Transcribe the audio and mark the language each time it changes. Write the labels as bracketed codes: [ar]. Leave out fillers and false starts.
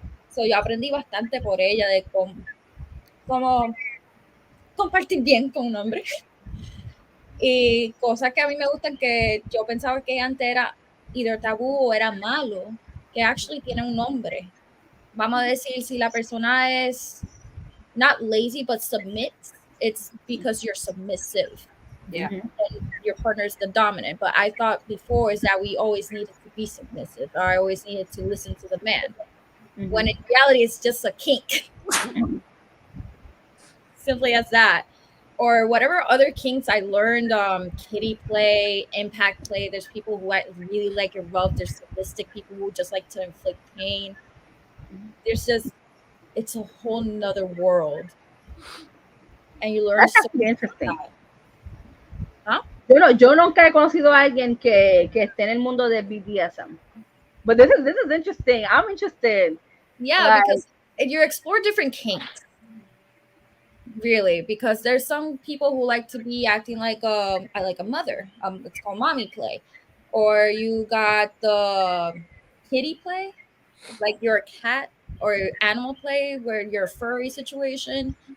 [es] So, yo aprendí bastante por ella de cómo compartir bien con un hombre. Y cosas que a mí me gustan, que yo pensaba que antes era either tabú o era malo, que actually tiene un nombre. Vamos a decir, si la persona es [en] not lazy but submits, it's because you're submissive. Yeah. And your partner is the dominant. But I thought before is that we always needed to be submissive, or I always needed to listen to the man. When in reality, it's just a kink. Simply as that. Or whatever other kinks I learned, kitty play, impact play. There's people who really like your rub. There's sadistic people who just like to inflict pain. It's a whole nother world. And you learn so interesting. ¿Ah? [es] Yo nunca he conocido a alguien que esté en el mundo de BDSM. [en] But this is interesting. I'm interested. Yeah, because you explore different kinks. Really, because there's some people who like to be acting like a mother. It's called mommy play. Or you got the kitty play, like you're a cat, or animal play where you're a furry situation.